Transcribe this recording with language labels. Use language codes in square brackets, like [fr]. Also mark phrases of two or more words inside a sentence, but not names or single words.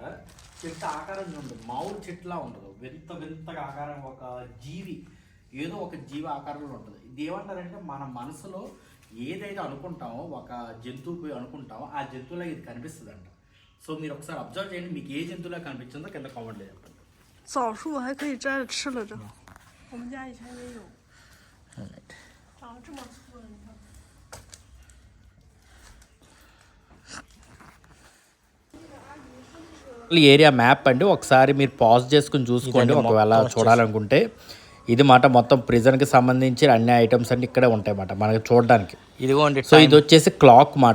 [te] చెట్టు ఆకారం ఉండదు, మామూలు చెట్టులా ఉండదు, వింతగా ఆకారం, ఒక జీవి, ఏదో ఒక జీవి ఆకారంలో ఉంటుంది. ఇది ఏమంటారంటే మన మనసులో ఏదైతే అనుకుంటామో, ఒక జంతువు పోయి అనుకుంటామో ఆ జంతువులా ఇది కనిపిస్తుంది అంట. సో మీరు ఒకసారి అబ్జర్వ్ చేయండి, మీకు ఏ జంతువులా కనిపించిందో కింద కామెంట్లో చెప్పండి. [zh] 枣树还可以摘着吃了，这我们家以前也有，长得这么粗的，你看。 [te] ఏరియా మ్యాప్ అండి, ఒకసారి మీరు పాజ్ చేసుకుని చూసుకోండి ఒకవేళ చూడాలనుకుంటే. ఇది మాట మొత్తం ప్రిజన్కి సంబంధించి అన్ని ఐటమ్స్ అన్ని ఇక్కడే ఉంటాయి మాట మనకి చూడడానికి. ఇదిగోండి. సో ఇది వచ్చేసి క్లాక్ మాట.